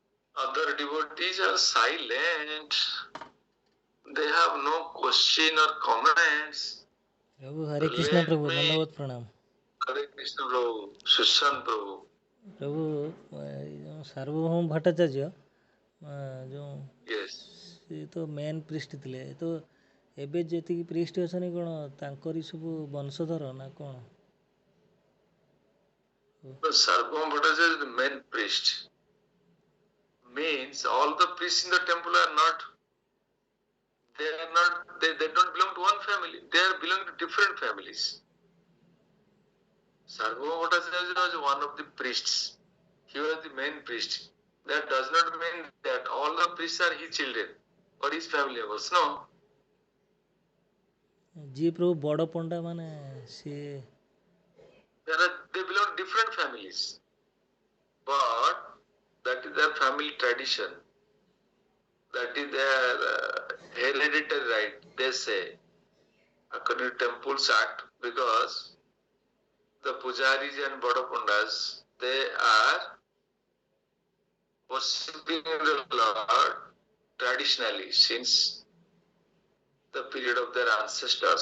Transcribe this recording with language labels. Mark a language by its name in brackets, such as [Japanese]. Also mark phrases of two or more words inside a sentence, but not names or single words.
[English] Other devotees are silent. They have no question or comments. [Hindi] प्रभु हरे कृष्ण [English] Let [Hindi] प्रभु [English] me, [Hindi] दंडवत प्रणाम [English] Hare Krishna Prabhu, Sushant Prabhu. [Odia] प्रभु ଯେଉଁ ସାର୍ବଭୌମ ଭଟ୍ଟାଚାର୍ଯ୍ୟ ଯେଉଁ [English] Yes. [Odia] ସେ ତ ମେନ୍ ପ୍ରିଷ୍ଟ ଥିଲେ ତ ଏବେ ଯେତିକି ପ୍ରିଷ୍ଟ ଅଛନ୍ତି କ'ଣ ତାଙ୍କରି ସବୁ ବଂଶଧର ନା କ'ଣ? [English] The Sarvabhauma Bhattacharya is the main priest. Means all the priests in the temple are not, they don't belong to one family. They are belong to different families. Sarvabhauma Bhattacharya was one of the priests. He was the main priest. That does not mean that all the priests are his children or his family members. No. [Odia] ଯିଏ ପ୍ରଭୁ ବଡ଼ ପଣ୍ଡା ମାନେ ସିଏ [English] They belong to different families. But that is their family tradition. That is their hereditary right, they say, according to Temples Act, because the pujaris and Badapundas, they are worshipping the Lord traditionally since the period of their ancestors.